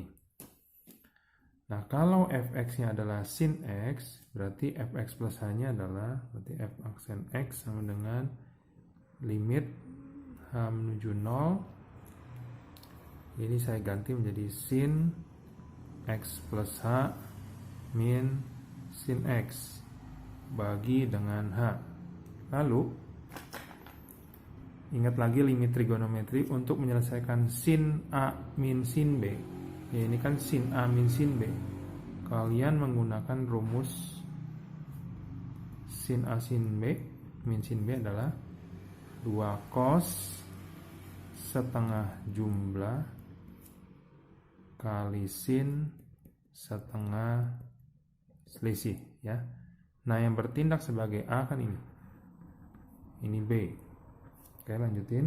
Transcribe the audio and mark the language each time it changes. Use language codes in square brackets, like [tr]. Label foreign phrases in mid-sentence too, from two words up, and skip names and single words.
[id] Nah, kalau fx-nya adalah sin x, berarti fx plus h-nya adalah berarti f aksen x sama dengan limit h menuju 0. Ini saya ganti menjadi sin x plus h min sin x bagi dengan h. Lalu ingat lagi limit trigonometri untuk menyelesaikan sin a min sin b. Ya, ini kan sin a min sin b. Kalian menggunakan rumus sin a sin b min sin b adalah 2 cos setengah jumlah kali sin setengah selisih, ya. Nah, yang bertindak sebagai A kan ini. Ini B. Oke, lanjutin.